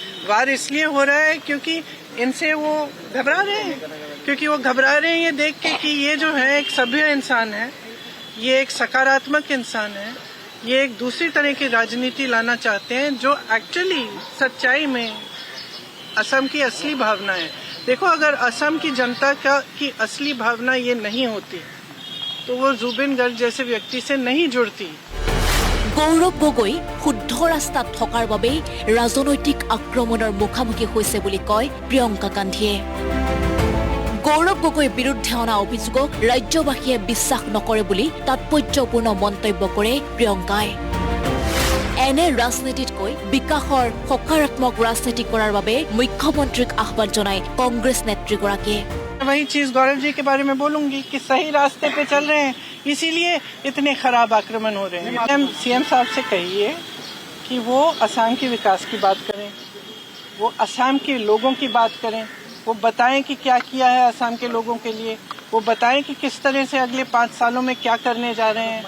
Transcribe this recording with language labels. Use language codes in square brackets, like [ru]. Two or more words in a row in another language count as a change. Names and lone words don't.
[hi] वार इसलिए हो रहा है क्योंकि इनसे वो घबरा रहे हैं, क्योंकि वो घबरा रहे हैं ये देख के कि ये जो है एक सभ्य इंसान है, ये एक सकारात्मक इंसान है, ये एक दूसरी तरह की राजनीति लाना चाहते हैं जो एक्चुअली सच्चाई में असम की असली भावना है। देखो, अगर असम की जनता की असली भावना ये नहीं होती तो वो जुबिन गर्ग जैसे व्यक्ति से नहीं जुड़ती। [as] গৌৰৱ গগৈ শুদ্ধ ৰাস্তাত থকাৰ বাবেই ৰাজনৈতিক আক্ৰমণৰ মুখামুখি হৈছে বুলি কয় প্ৰিয়ংকা গান্ধীয়ে। গৌৰৱ গগৈৰ বিৰুদ্ধে অনা অভিযোগক ৰাজ্যবাসীয়ে বিশ্বাস নকৰে বুলি তাৎপৰ্যপূৰ্ণ মন্তব্য কৰে প্ৰিয়ংকাই। এনে ৰাজনীতিতকৈ বিকাশৰ সকাৰাত্মক ৰাজনীতি কৰাৰ বাবে মুখ্যমন্ত্ৰীক আহ্বান জনায় কংগ্ৰেছ নেত্ৰীগৰাকীয়ে। [hi] वही चीज गौरव जी के बारे में बोलूंगी कि सही रास्ते पे चल रहे हैं, इसीलिए इतने खराब आक्रमण हो रहे हैं। सीएम साहब से कहिए कि वो असम के विकास की बात करें, वो असम के लोगों की बात करें, वो बताएं कि क्या किया है असम के लोगों के लिए, वो बताएं कि किस तरह से अगले 5 सालों में क्या करने जा रहे हैं।